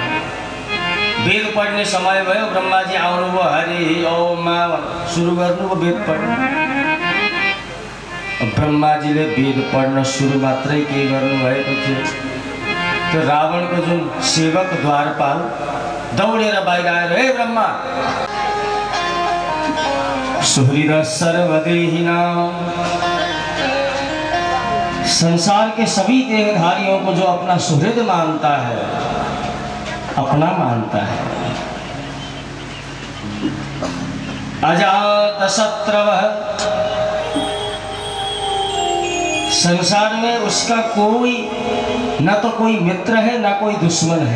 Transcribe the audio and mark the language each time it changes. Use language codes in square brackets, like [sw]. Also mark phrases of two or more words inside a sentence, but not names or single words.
[ne] वेद पढ्ने समय भयो, ब्रह्माजी आउनुभयो, हरि ओम सुरु गर्नुभयो वेद पढ्न। ब्रह्माजीले वेद पढ्न सुरु मात्रै के गर्नुभएको थियो, त्यो रावणको जुन सेवक द्वारपाल दौडेर बाहिर आएर, हे ब्रह्मा, [sa] सुहृद सर्वदेहिना, [hi] संसार के सभी देहधारियों को जो अपना सुहृद मानता है, अपना मानता है, अजातशत्रवः, संसार में उसका कोई न तो कोई मित्र है न कोई दुश्मन है।